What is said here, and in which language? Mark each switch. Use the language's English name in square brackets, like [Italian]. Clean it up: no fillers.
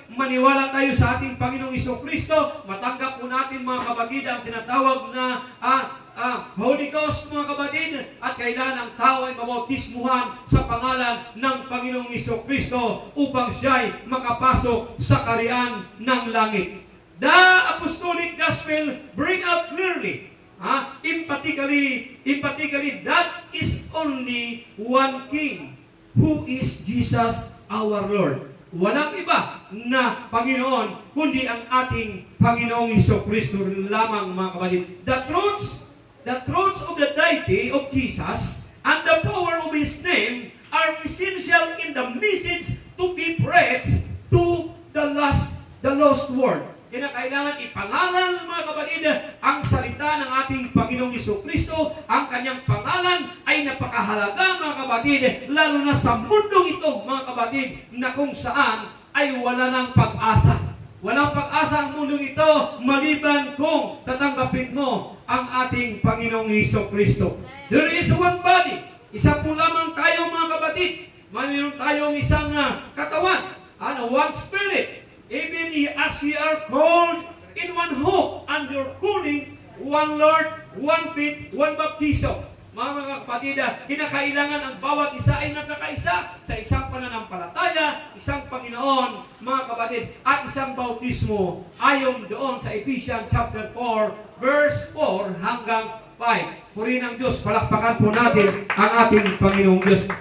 [Filipino] Maniwala tayo sa ating Panginoong Hesus Kristo. Matanggap po natin, mga kapatid, ang tinatawag na Holy Ghost, mga kapatid, at kailangan ang tao ay mabautismuhan sa pangalan ng Panginoong Hesus Kristo upang siya'y makapasok sa kaharian ng langit. [English] The Apostolic Gospel bring out clearly, emphatically, that is only one King, who is Jesus our Lord. [Filipino] Walang iba na Panginoon, kundi ang ating Panginoong Hesus Kristo lamang, mga kapatid. [English] The truths of the deity of Jesus and the power of His name are essential in the message to be preached to the lost world. [Filipino] Kailangan ipangalan, mga kapatid, ang salita ng ating Panginoong Hesus Kristo. Ang kanyang pangalan ay napakahalaga, mga kapatid, lalo na sa mundong ito, mga kapatid, na kung saan ay wala ng pag-asa. Walang pag-asa ang mundong ito maliban kung tatanggapin mo ang ating Panginoong Hesus Kristo. [English] There is one body. [Filipino] Isa po lamang tayo, mga kapatid. Mayroon tayong isang katawan. [English] One spirit. even as ye are called in one hope, and your calling, one Lord, one faith, one baptism. [Filipino] Mga kapatid, kinakailangan ang bawat isa ay nagkakaisa sa isang pananampalataya, isang Panginoon, mga kapatid, at isang bautismo ayon doon sa Ephesians chapter 4, verse 4 hanggang 5. Purihin ang Diyos, palakpakan po natin ang ating Panginoong Diyos.